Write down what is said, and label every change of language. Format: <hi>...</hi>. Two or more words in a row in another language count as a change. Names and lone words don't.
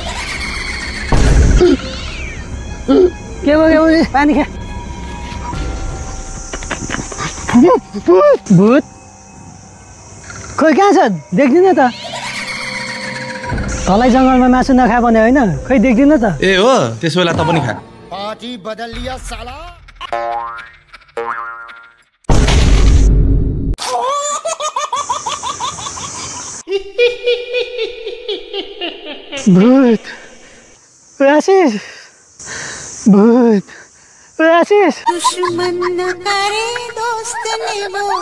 <ne>के भयो पानी खा भूत खोइ कहाँ छ देख्दिन त तलै जङ्गलमा मासु नखा भने होइन खोइ देख्दिन त ए हो त्यसो बेला त पनि खा</ne> <hi>पार्टी बदल लिया साला</hi> <ne>भूत आशिष भूत आशिष</ne> <hi>दुश्मन न करे दोस्त ने वो</hi>